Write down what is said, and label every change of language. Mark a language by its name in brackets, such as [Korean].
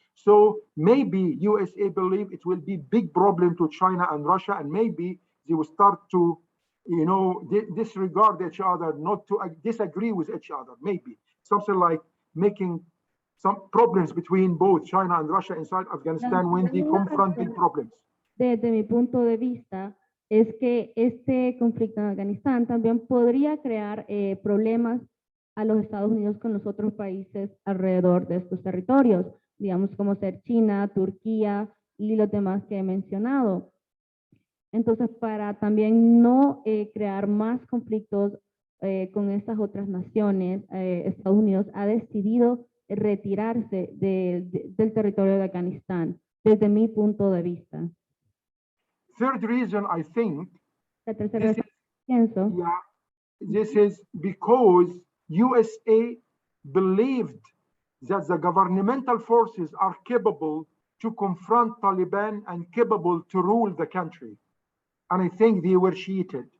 [English] So maybe USA believe it will be big problem to China and Russia, and maybe they will start to, disregard each other, not to disagree with each other. Maybe something like making some problems between both China and Russia inside Afghanistan when they confront big problems. [Spanish] Desde mi punto de vista, es que este conflicto en Afganistán también podría crear problemas a los Estados Unidos con los otros países alrededor de estos territorios, digamos como ser China, Turquía y los demás que he mencionado. Entonces, para también no crear más conflictos con estas otras naciones, Estados Unidos ha decidido retirarse del territorio de Afganistán, desde mi punto de vista. [English] Third reason, I think, [Spanish] La tercera razón, pienso, [English] this is because USA believed that the governmental forces are capable to confront Taliban and capable to rule the country. And I think they were cheated.